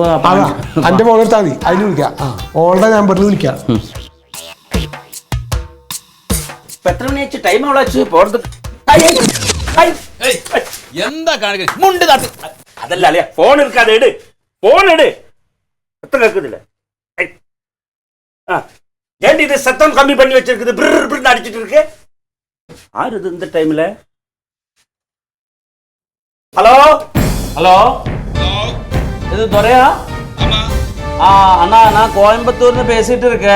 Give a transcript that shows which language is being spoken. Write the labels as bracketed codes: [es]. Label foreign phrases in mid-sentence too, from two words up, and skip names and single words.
[ml] എന്റെ ഫോൺ എടുത്താൽ മതി, അതിൽ വിളിക്കാം. ഓളുടെ നമ്പറിൽ വിളിക്കാം. എന്താ കാണിക്കുന്നത്? അതല്ല അല്ലേ, ഫോൺ എടുക്കാതെ ഇട്. ഫോൺ ഇട്. [ta] எத்தனை இருக்குதுல்ல? ஏன்டி இது சத்தம் கம்மி பண்ணி வச்சிருக்குது? பிர்ன்னு அடிச்சிட்டு இருக்கு. யாரு இது இந்த டைம்ல? ஹலோ ஹலோ, இது துரையா? அண்ணா, நான் கோயம்புத்தூர்னு பேசிட்டு இருக்கேன்.